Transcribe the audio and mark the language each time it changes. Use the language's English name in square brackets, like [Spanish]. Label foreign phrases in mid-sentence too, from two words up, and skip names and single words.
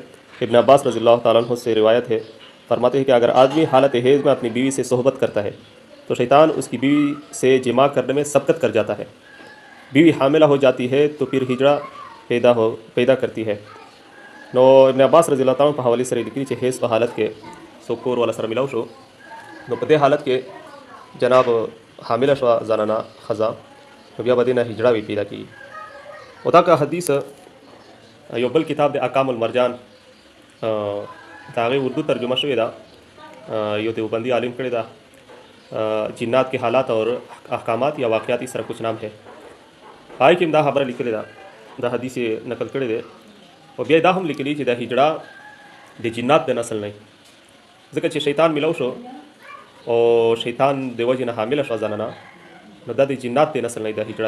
[Urdu] ابن عباس رضی اللہ تعالیٰ عنہ سے روایت ہے، فرماتے ہیں کہ اگر آدمی حالت حیض میں اپنی بیوی سے صحبت کرتا ہے تو شیطان اس کی بیوی سے جماع کرنے میں سبقت کر جاتا ہے. بیوی حاملہ ہو جاتی ہے تو پھر ہجڑا پیدا کرتی ہے. [Pashto] نو ابن عباس رضی اللہ تعالیٰ په حواله سره لیکلي چې حیض په حالت کې څوک کور والا سره ملاو شو، نو په دې حالت کې جناب حامله شوه زنانه ښځه، نو بیا به دې نه هجړاوې پیدا کېږي. او دا که حدیث یو بل کتاب د احکام المرجان د هغې اردو ترجمه شوې ده، یو دیوبندي عالم کړې ده، [Urdu] جنات کے حالات اور احکامات یا واقعاتی سره کچھ نام ہے. [Pashto] پای کې هم دا خبره لیکلې ده، دا حدیث یې نقل کړی دی. او بیا دا هم لیکلي چې دا هجړه د جنات د نسل نه، ځکه چې شیطان ملو شو او شیطان د وجې نه حامله شوه زنانه، نو دا د جنات د نسل نه دا هجړه.